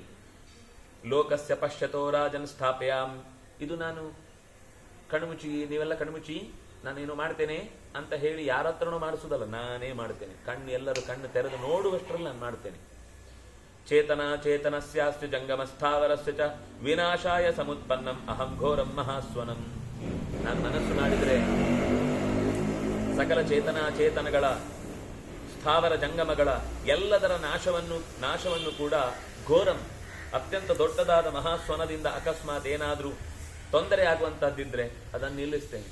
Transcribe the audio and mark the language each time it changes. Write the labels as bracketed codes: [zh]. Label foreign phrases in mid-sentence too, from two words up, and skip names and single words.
[sa] ಲೋಕಸ್ಯ ಪಶ್ಯತೋ ರಾಜನ್ ಸ್ಥಾಪಯಾಮ್. [kn] ಇದು ನಾನು ಕಣ್ಮುಚ್ಚಿ, ನೀವೆಲ್ಲ ಕಣ್ಮುಚ್ಚಿ ನಾನೇನು ಮಾಡ್ತೇನೆ ಅಂತ ಹೇಳಿ ಯಾರ ಹತ್ರನೂ ಮಾಡಿಸೋದಲ್ಲ, ನಾನೇ ಮಾಡ್ತೇನೆ. ಎಲ್ಲರೂ ಕಣ್ಣು ತೆರೆದು ನೋಡುವಷ್ಟರಲ್ಲಿ ನಾನು ಮಾಡ್ತೇನೆ. [sa] ಚೇತನ ಚೇತನಸ್ಯಾಸ್ತು ಜಂಗಮಸ್ಥಾವರಸ್ಯ ಚ ವಿನಾಶಾಯ ಸಮುತ್ಪನ್ನಂ ಅಹಂ ಘೋರಂ ಮಹಾಸ್ವನಂ. [kn] ನಾನು ಮನಸ್ಸು ಮಾಡಿದರೆ ಸಕಲ ಚೇತನಗಳ ಸ್ಥಾವರ ಜಂಗಮಗಳ ಎಲ್ಲದರ ನಾಶವನ್ನು ಕೂಡ ಘೋರಂ ಅತ್ಯಂತ ದೊಡ್ಡದಾದ ಮಹಾಸ್ವನದಿಂದ ಅಕಸ್ಮಾತ್ ಏನಾದರೂ ತೊಂದರೆ ಆಗುವಂತಹದ್ದಿದ್ರೆ ಅದನ್ನು ನಿಲ್ಲಿಸ್ತೇನೆ.